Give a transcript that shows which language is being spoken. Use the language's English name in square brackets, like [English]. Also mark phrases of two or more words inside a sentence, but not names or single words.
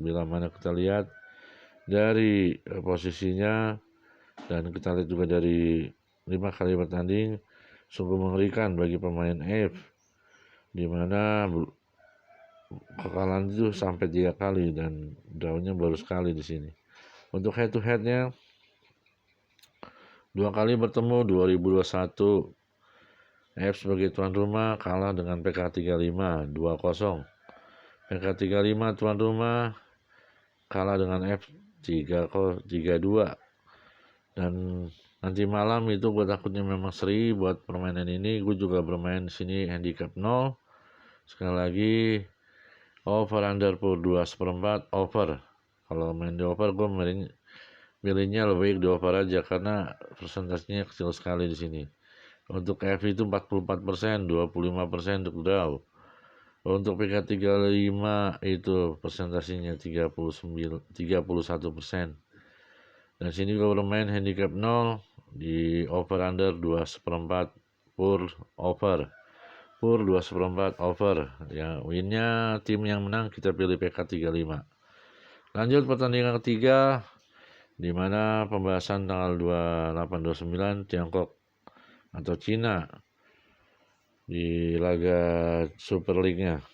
[Indonesian] Bila mana kita lihat dari posisinya dan kita lihat juga dari 5 kali bertanding, sungguh mengerikan bagi pemain F, di mana kekalahan itu sampai 3 kali dan drawnya baru sekali di sini. Untuk [English] head to headnya [Indonesian] 2 kali bertemu 2021. F sebagai tuan rumah kalah dengan PK35 2-0. PK35 tuan rumah kalah dengan F 3-2. Dan nanti malam itu gue takutnya memang seri buat permainan ini. Gue juga bermain di sini handicap 0. Sekali lagi [English] over under [Indonesian] per 2/4 over. Kalau main di over gue milihnya lebih baik di over aja karena persentasenya kecil sekali di sini. Untuk F itu 44%, 25% untuk draw. Untuk PK35 itu presentasinya 31%. Dan sini gue bermain handicap 0 di [English] over under [Indonesian] 2/4 per over. Per 2/4 over. Ya, winnya tim yang menang kita pilih PK35. Lanjut pertandingan ketiga di mana pembahasan tanggal 28-29 Tiongkok atau Cina di laga Super League-nya.